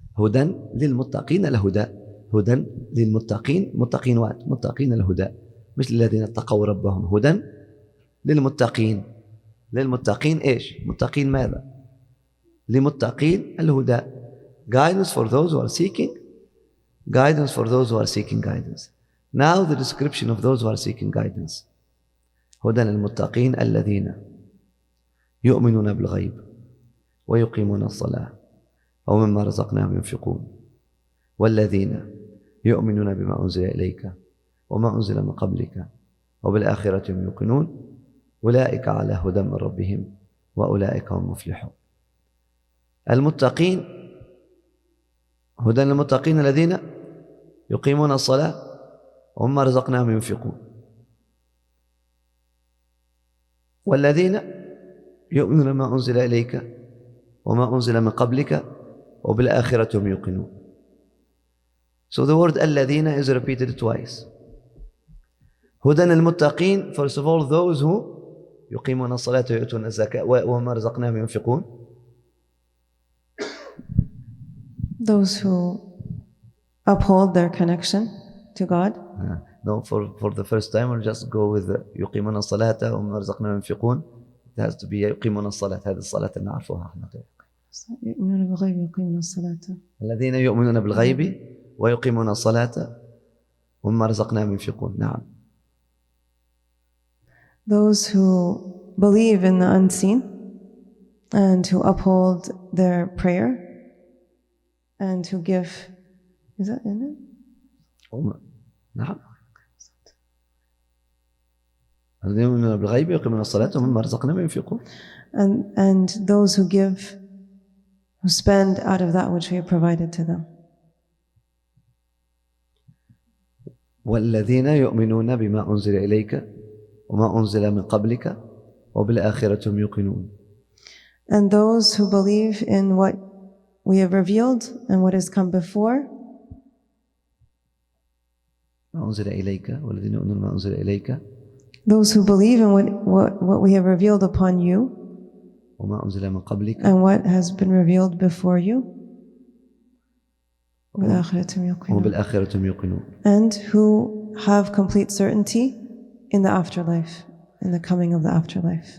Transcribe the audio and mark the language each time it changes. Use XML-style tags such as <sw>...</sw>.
<ar>هدى للمتقين الهدى. هدى للمتقين, متقين وات, متقين الهدى, مش للذين اتقوا ربهم. هدى للمتقين. للمتقين ايش؟ متقين ماذا؟ لمتقين الهدى.</ar> <en>Guidance for those who are seeking. Guidance for those who are seeking guidance. Now the description of those who are seeking guidance.</en> <ar>هدى للمتقين الذين يؤمنون بالغيب ويقيمون الصلاة ومما رزقناهم ينفقون والذين يؤمنون بما أنزل إليك وما أنزل من قبلك وبالآخرة هم يوقنون أولئك على هدى من ربهم وأولئك هم المفلحون. المتقين, هدى للمتقين الذين يقيمون الصلاة ومما رزقناهم ينفقون والذين يؤمنون بما أنزل إليك وما أنزل من قبلك وبالآخرة هم يوقنون.</ar> <en>So the word الذين is repeated twice.</en> <ar>هدى للمتقين, first of all, those who يقيمون الصلاة ويؤتون الزكاة وما رزقناهم ينفقون.</ar> <en>Those who uphold their connection to God. No, for the first time we'll just go with يقيمون الصلاة وما رزقناهم ينفقون. It has to be يقيمون الصلاة.</en> <ar>هذه الصلاة اللي نعرفها احنا. يؤمنون بالغيب ويقيمون الصلاة. الذين يؤمنون بالغيب ويقيمون الصلاة وما رزقناهم ينفقون. نعم.</ar> <en>Those who believe in the unseen and who uphold their prayer and who give, is that in it?</en> <ar>نعم. الذين يؤمنون بالغيب ويقيمون الصلاة ومما رزقناهم ينفقون.</ar> <en>And those who give, who spend out of that which we have provided to them.</en> <ar>والذين يؤمنون بما أنزل إليك وما أنزل من قبلك وبالآخرة هم يوقنون.</ar> <en>And those who believe in what we have revealed and what has come before.</en> <ar>ما أنزل إليك والذين يؤمنون ما أنزل إليك.</ar> <en>Those who believe in what we have revealed upon you.</en> <ar>وما أنزل من قبلك.</ar> <en>And what has been revealed before you.</en> <ar>وبالآخرة هم يوقنون.</ar> <en>And who have complete certainty in the afterlife, in the coming of the afterlife.</en>